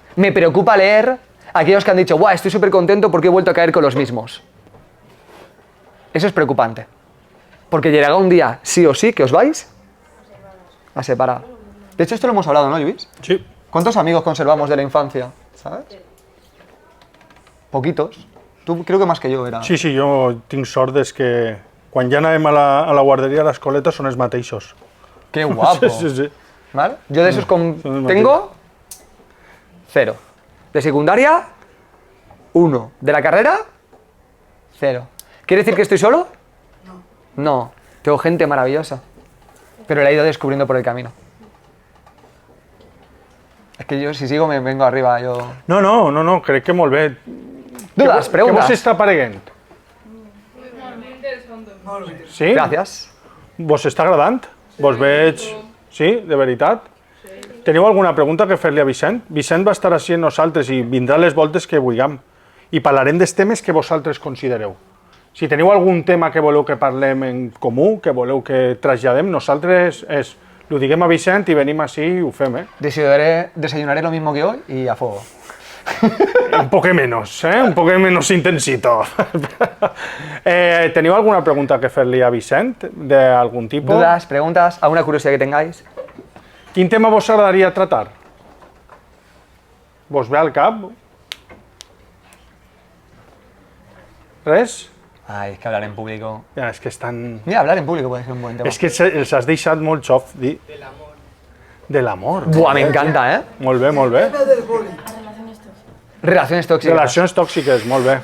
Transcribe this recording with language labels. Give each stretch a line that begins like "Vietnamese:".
Spanish: Me preocupa leer a aquellos que han dicho, ¡buah, estoy súper contento porque he vuelto a caer con los mismos! Eso es preocupante. Porque llegará un día, sí o sí, que os vais a separar. De hecho, esto lo hemos hablado, ¿no, Lluís? Sí. ¿Cuántos amigos conservamos de la infancia? ¿Sabes? Poquitos. Tú creo que más que yo era.
Catalan: Sí, jo tinc sort des que quan ja anàvem a la guarderia, a l'escoleta, són els mateixos.
Spanish: ¡Qué guapo! Sí. ¿Vale? Yo de esos son tengo 0. De secundaria, 1. De la carrera, 0. ¿Quiere decir que estoy solo? No. Tengo gente maravillosa. Pero la he ido descubriendo por el camino. Es que yo, si sigo, me vengo arriba. Yo...
Catalan: No, crec que molt bé.
Spanish: Dudas,
Catalan: Què
Spanish: preguntas.
Catalan: vos està apareguent? Sí?
Spanish: Gracias.
Catalan: Vos està agradant? Vos veig... Sí, de veritat? Teniu alguna pregunta que fer-li a Vicent? Vicent va estar així amb nosaltres i vindrà les voltes que vulguem. I parlarem dels temes que vosaltres considereu. Si teniu algun tema que voleu que parlem en comú, que voleu que traslladem, nosaltres lo diguem a Vicent i venim així i ho fem,
Spanish: Desayunaré lo mismo que hoy y a fuego. Un poco menos, un poco menos intensito.
Catalan: ¿Teniu alguna pregunta que fer-li a Vicent, d'algun tipus?
Spanish: ¿Dudas, preguntas, alguna curiosidad que tengáis?
Catalan: Quin tema vos agradaria tratar? Vos ve al cap? Res?
Spanish: Ay, es que hablar en público...
Catalan: Ja, és que estan...
Spanish: Mira, hablar en público puede ser un buen tema.
Catalan: És que els has deixat molt xof. De l'amor.
Spanish: Buah, me encanta, ¿eh?
Catalan: Molt bé, molt bé.
Spanish: Relaciones tóxicas.
Catalan: Relacions tòxiques, molt bé.